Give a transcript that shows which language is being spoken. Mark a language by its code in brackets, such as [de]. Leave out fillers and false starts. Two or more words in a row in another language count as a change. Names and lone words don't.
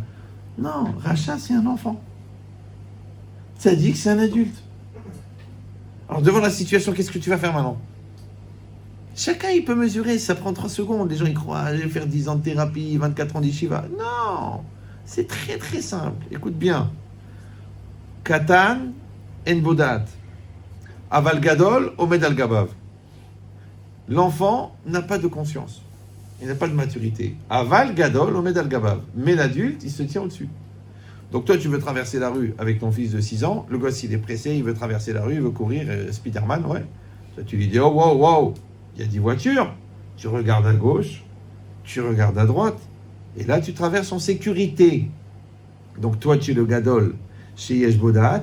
[fr] Non, Racha, c'est un enfant. Ça dit que c'est un adulte. Alors, devant la situation, qu'est-ce que tu vas faire maintenant? Chacun, il peut mesurer, ça prend 3 secondes. Les gens, ils croient, je vais faire 10 ans de thérapie, 24 ans d'Yeshiva. Non, c'est très, très simple. Écoute bien. [he] קטן אין בו דעת. אבל גדול, עומד על גביו. [fr] L'enfant n'a pas de conscience. Il n'a pas de maturité. [he] אבל גדול, עומד על גביו. [fr] Mais l'adulte, il se tient au-dessus. Donc toi, tu veux traverser la rue avec ton fils de 6 ans. Le gosse, il est pressé, il veut traverser la rue, il veut courir. Spiderman, ouais. Toi, tu lui dis, oh, wow. Il y a 10 voitures. Tu regardes à gauche, tu regardes à droite. Et là, tu traverses en sécurité. Donc toi, tu es le gadol chez [he] יש בו דעת.